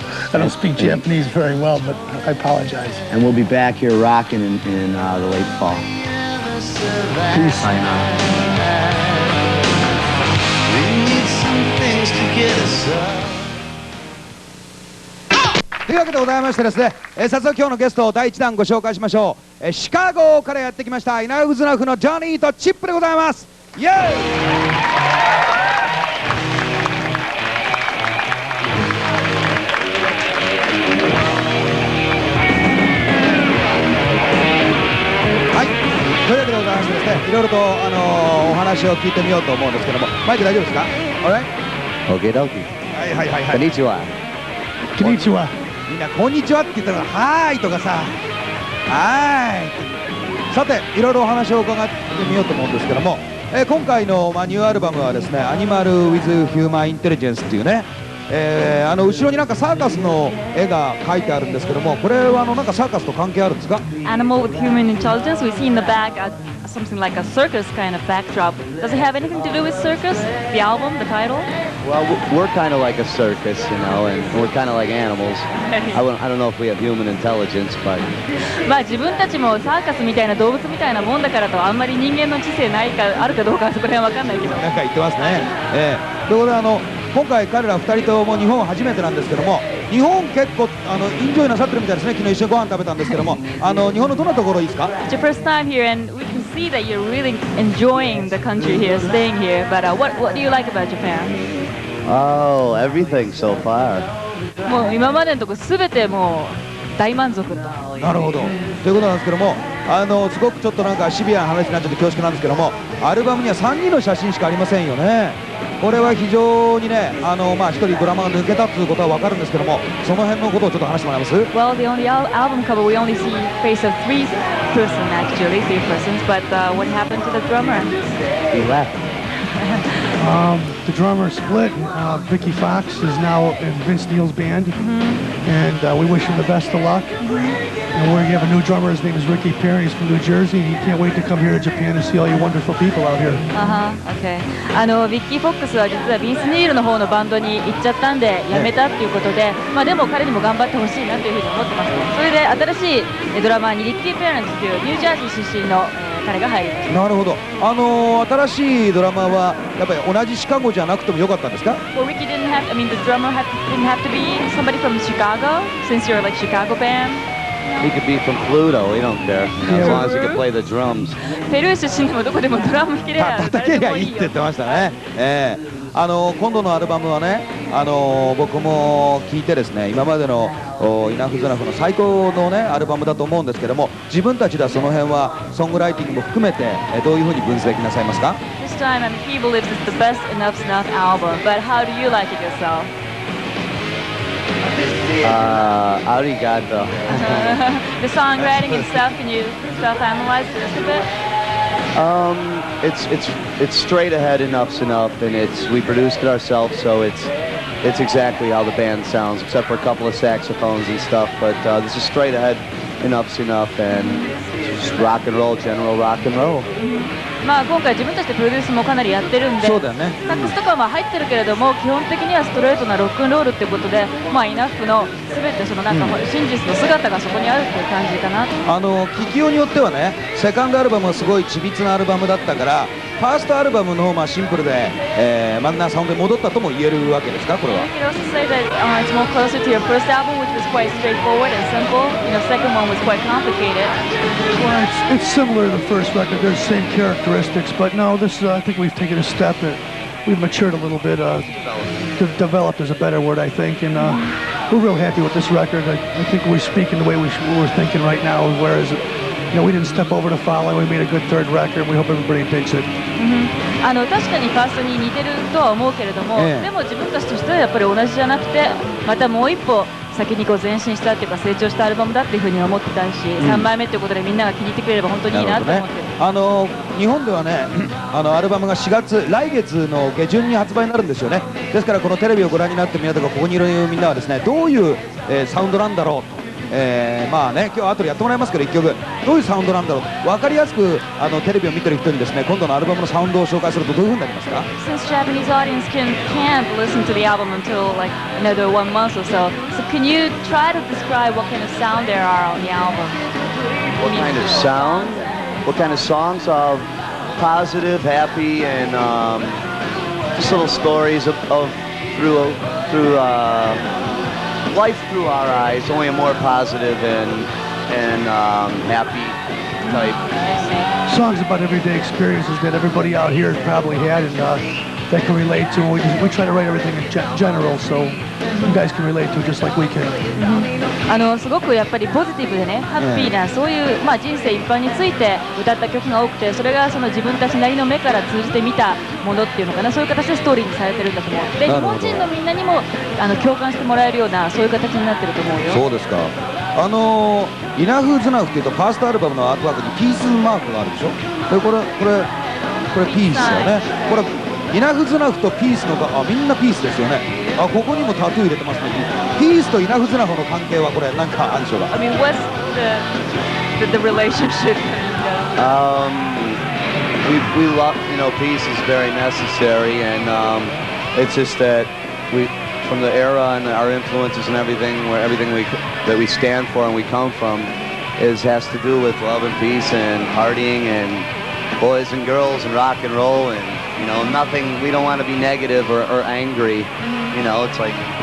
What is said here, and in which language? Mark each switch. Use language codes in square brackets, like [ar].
[en] I don't speak Japanese very well, but I apologize. And we'll be back here rocking in the late fall. Peace. [ja] Sayonara. [en] We need some things to get us up. [ja] というわけでございましてですね、早速今日のゲストを第1弾ご紹介しましょう。シカゴからやってきましたイナフズナフのジョニーとチップでございます。イエーイ。はい、というわけでございましてですね、いろいろとお話を聞いてみようと思うんですけども、マイク大丈夫ですか？ [en] Alright? Okay, dokie. [ja] はいはいはいはい。 Konnichiwa. Konnichiwa. みんなこんにちはって言ったらはーいとかさ、はーい。さていろいろお話を伺ってみようと思うんですけども、今回のニューアルバムはですね、アニマル・ウィズ・ヒューマン・インテリジェンスっていうね、後ろになんかサーカスの絵が描いてあるんですけども、これはなんかサーカスと関係あるんですか？ [en] Animal with human intelligence. We see in the back something like a circus kind of backdrop. Does it have anything to do with circus? The album, the title? Well, we're kind of like a circus, you know, and we're kind of like animals. I don't know if we have human intelligence, but... [ja] まあ自分たちもサーカスみたいな動物みたいなもんだからとあんまり人間の知性ないかあるかどうかはそこら辺わかんないけど。なんか言ってますね。ということで今回彼ら2人とも日本は初めてなんですけども、日本結構インジョイなさってるみたいですね。昨日一緒にご飯食べたんですけども、日本のどんなところいいですか？ [en] It's your first time here, and we can see that you're really enjoying the country here, staying here. But what do you like about Japan? Oh, everything so far. [ja] もう今までのとこすべてもう大満足と。なるほど。ということなんですけども、すごくちょっとなんかシビアな話になっちゃって恐縮なんですけども、アルバムには3人の写真しかありませんよね。これは非常にね、1人ドラマが抜けたということは分かるんですけども、その辺のことをちょっと話してもらえます？ [en] Well, the only album cover we only see face of three persons actually, three persons. But what happened to the drummer? He left. The drummer split. Vicky Fox is now in Vince Neil's band, and we wish him the best of luck. And we have a new drummer. His name is Ricky Perry. He's from New Jersey. He can't wait to come here to Japan and see all you wonderful people out here. Okay. [ja] ビッキー・フォックスは実はビンス・ニールの方のバンドに行っちゃったんで辞めたっていうことで、まあでも彼にも頑張ってほしいなというふうに思ってます。それで新しいドラマーにリッキー・ペアレンツというニュージャージー出身の彼が入りました。なるほど。新しいドラマーはやっぱり同じシカゴじゃなくてもよかったんですか？ [en] Well, Ricky didn't have. I mean, the drummer didn't have to be somebody from Chicago, since you're like Chicago band. He could be from Pluto. We don't care, as long as he can play the drums. [ja] ペルー出身でもどこでもドラム弾ければ叩けりゃいいって言ってましたね。今度のアルバムはね、僕も聞いてですね、今までのイナフズナフの最高のねアルバムだと思うんですけども、自分たちではその辺はソングライティングも含めてどういうふうに分析なさいますか？ [en] This time, I mean, he believes it's the best Enuff Snuff album, but how do you like it yourself? [ja] Arigato. [en] The songwriting and stuff, can you self-analyze this a bit? It's straight ahead. Enough's enough, and we produced it ourselves, so it's exactly how the band sounds, except for a couple of saxophones and stuff. But this is straight ahead. Enough's enough, and just rock and roll, general rock and roll. [ja] まあ今回自分たちでプロデュースもかなりやってるんで、そうだよね。サックスとかは入ってるけれども、基本的にはストレートなロックンロールっていうことで、まあイナッフの全てそのなんか真実の姿がそこにあるっていう感じかな。聞きようによってはね、セカンドアルバムはすごい緻密なアルバムだったから、ファーストアルバムの方はシンプルで、真ん中サウンドに戻ったとも言えるわけですか、これは。 [en] You can also say that it's more closer to your first album, which was quite straightforward and simple. You know, second one was quite complicated. Well, it's similar to the first record. There's the same characteristics, but no, this I think we've taken a step. We've matured a little bit. Developed is a better word, I think, and we're real happy with this record. I think we're speaking the way we're thinking right now, whereas we didn't step over the following. We made a good third record. We hope everybody digs it. [ja] 確かにファーストに似てるとは思うけれども、でも自分たちとしてはやっぱり同じじゃなくて、またもう一歩先にこう前進したっていうか成長したアルバムだっていうふうに思ってたし、3枚目っていうことでみんなが気に入ってくれれば本当にいいなと思ってる。日本ではね、アルバムが来月の下旬に発売になるんですよね。ですからこのテレビをご覧になってみんなとかここにいるみんなはですね、どういう、サウンドなんだろうと。まあね、今日後でやってもらいますけど1曲どういうサウンドなんだろうと分かりやすくテレビを見てる人にですね今度のアルバムのサウンドを紹介するとどういうふうになりますか？ [en] Since Japanese audience can't listen to the album until like another 1 month or so, so can you try to describe what kind of sound there are on the album? What kind of sound? What kind of songs? Positive, happy, and just little stories of through life through our eyes, only a more positive and happy type. Songs about everyday experiences that everybody out here has probably had and that can relate to. We try to write everything in general, so you guys can relate to it just like we can. [ja] すごくやっぱりポジティブでね、ハッピーなそういう、まあ、人生一般について歌った曲が多くて、それがその自分たちなりの目から通じて見たものっていうのかな、そういう形でストーリーにされてるんだと思う。で、日本人のみんなにも共感してもらえるようなそういう形になってると思うよ。そうですか。イナフズナフっていうとファーストアルバムのアートワークにピースマークがあるでしょ。でこれピースよね。これイナフズナフとピースのみんなピースですよね。ここにもタトゥー入れてますね。ピースとイナフズナフの関係はこれ何かあるでしょうか。 [en] I mean, what's the relationship? We love, peace is very necessary, and it's just that from the era and our influences and everything, that we stand for and we come from, has to do with love and peace and partying and boys and girls and rock and roll and nothing. We don't want to be negative or angry. It's like